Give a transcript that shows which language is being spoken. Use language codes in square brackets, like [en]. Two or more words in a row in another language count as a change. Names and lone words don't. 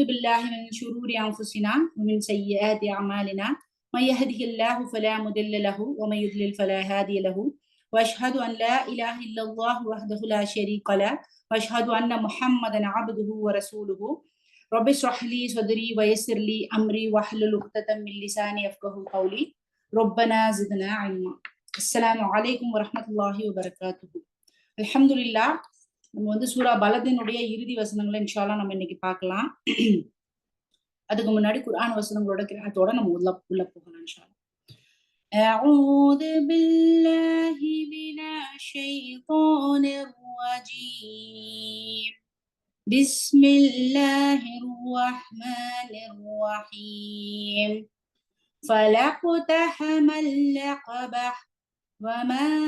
[ar] بالله من شرور أنفسنا ومن سيئات أعمالنا من يهده الله فلا مضل له ومن يضلل فلا هادي له وأشهد أن لا إله إلا الله وحده لا شريك له وأشهد أن محمدا عبده ورسوله رب اشرح لي صدري ويسر لي أمري واحلل عقدة من لساني يفقهوا قولي ربنا زدنا علما. السلام عليكم ورحمة الله وبركاته. الحمد لله. [ta] நம்ம சூரா பலதினுடைய இறுதி வசனங்களை [ar] إن شاء الله [ta] நம்ம இன்னைக்கு பார்க்கலாம். அதுக்கு முன்னாடி குர்ஆன் வசனங்களோட கிராத்தோட நம்ம உள்ள போகலாம் [ar] إن شاء الله. أعوذ بالله من الشيطان الرجيم بسم الله الرحمن الرحيم فلاقتحم العقبة وما